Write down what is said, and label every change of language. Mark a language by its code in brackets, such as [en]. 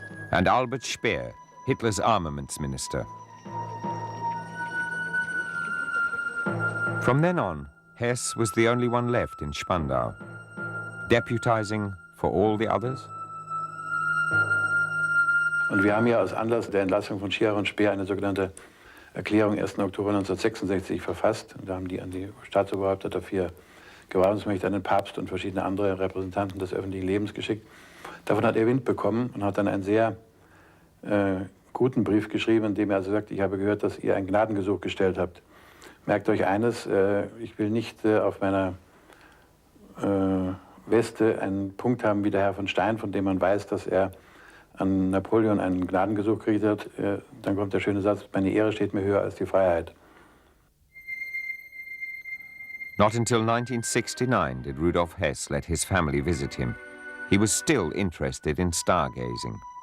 [en] And Albert Speer, Hitler's armaments minister. From then on, Hess was the only one left in Spandau, deputizing for all the others. [de] Und wir haben ja aus Anlass der Entlassung von Schirach und Speer eine sogenannte Erklärung 1. Oktober 1966 verfasst. Und da haben die an die Staatsoberhäupter der 4 Gewahrungsmächte, an den Papst und verschiedene andere Repräsentanten des öffentlichen Lebens geschickt. Davon hat er Wind bekommen und hat dann einen sehr guten Brief geschrieben, in dem er also sagt, ich habe gehört, dass ihr ein Gnadengesuch gestellt habt. Merkt euch eines, ich will nicht auf meiner Weste einen Punkt haben wie der Herr von Stein, von dem man weiß, dass er an Napoleon einen Gnadengesuch gekriegt hat, dann kommt der schöne Satz, meine Ehre steht mir höher als die Freiheit. [en] Not until 1969 did Rudolf Hess let his family visit him. He was still interested in stargazing.